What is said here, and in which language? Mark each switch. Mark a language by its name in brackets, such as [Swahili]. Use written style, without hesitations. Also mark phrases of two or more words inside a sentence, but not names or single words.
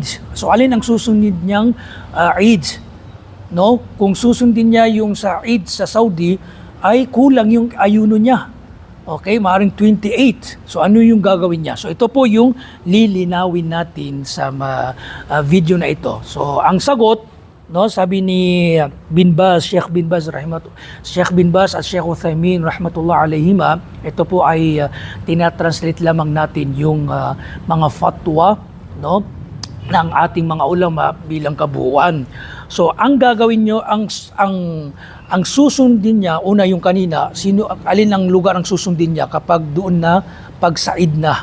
[Filipino] So alin ang susunod niyang Eid? Kung susundin niya yung sa Eid sa Saudi, ay kulang yung ayuno niya. Okay, maaaring 28. So ano yung gagawin niya? So ito po yung lilinawin natin sa video na ito. So ang sagot, no, sabi ni bin Baz, Sheikh bin Baz at Sheikh Uthaymin [Arabic] رحمة الله عليهما, [Filipino] ito po ay tinatranslate lamang natin yung mga fatwa, no, ng ating mga ulama bilang kabuuan. So ang gagawin nyo, ang susundin niya, una yung kanina, alin ang lugar ang susundin niya kapag doon na pagsaid na.